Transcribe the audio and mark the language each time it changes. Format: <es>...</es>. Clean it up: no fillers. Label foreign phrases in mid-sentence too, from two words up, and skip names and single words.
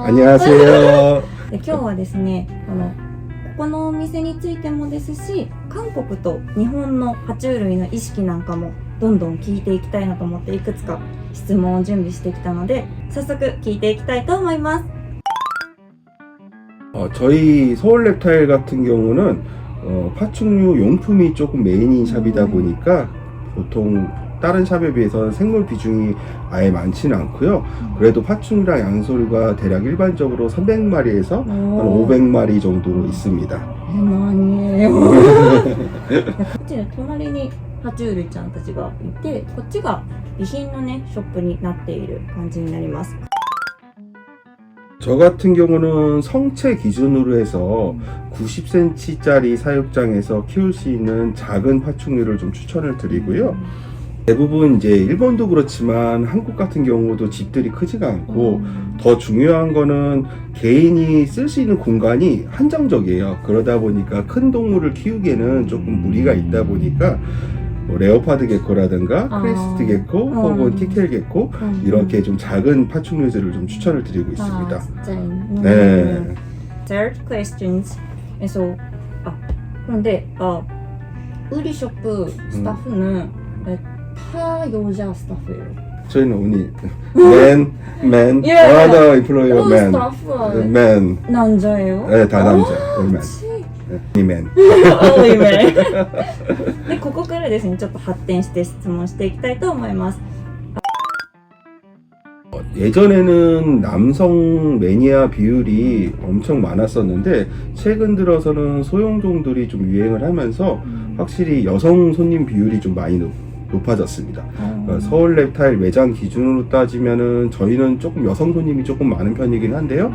<ko>안녕하세요.</ko> <ja>で今日はですね、ここのお店についてもですし、韓国と日本の爬虫類の意識なんかもどんどん聞いていきたいなと思っていくつか質問を準備してきたので、早速聞いていきたいと思います。</ja> <ko>저희 서울랩타일 같은 경우는 파충류 용품이 조금 메인인 샵이다 보니까 보통 다른 샵에 비해서는 생물 비중이 아예 많지는 않고요. 그래도 파충류랑 양서류가 대략 일반적으로 300마리에서 한 500마리 정도로 있습니다.</ko> <ja>何よこっちの隣に爬虫類ちゃんたちがいて、こっちが備品のねショップになっている感じになります。</ja> <ko>저 같은 경우는 성체 기준으로 해서 90cm짜리 사육장에서 키울 수 있는 작은 파충류를 좀 추천을 드리고요. 대부분 이제 일본도 그렇지만 한국 같은 경우도 집들이 크지가 않고 더 중요한 거는 개인이 쓸 수 있는 공간이 한정적이에요. 그러다 보니까 큰 동물을 키우기에는 조금 무리가 있다 보니까 뭐 레오파드 게코라든가 크레스트 게코 혹은 티켈 게코 이렇게 좀 작은 파충류들을 좀 추천을 드리고 있습니다. 네.</ko> <en>Third questions.</en> <ko>그래서 그런데 우리 숍 스타프는 다 여자 스타프예요.</ko> <en>저희는 only man other employer man</en> <ko>스타프 맨 남자예요? 네, 다 남자. 맨. 이맨.</ko> <ja>でここからですね、ちょっと発展して質問していきたいと思います。</ja> <ko>예전에는 남성 매니아 비율이 엄청 많았었는데 최근 들어서는 소형종들이 좀 유행을 하면서 확실히 여성 손님 비율이 좀 많이 높아졌습니다. 그러니까 서울 랩타일 매장 기준으로 따지면은 저희는 조금 여성 손님이 조금 많은 편이긴 한데요.</ko>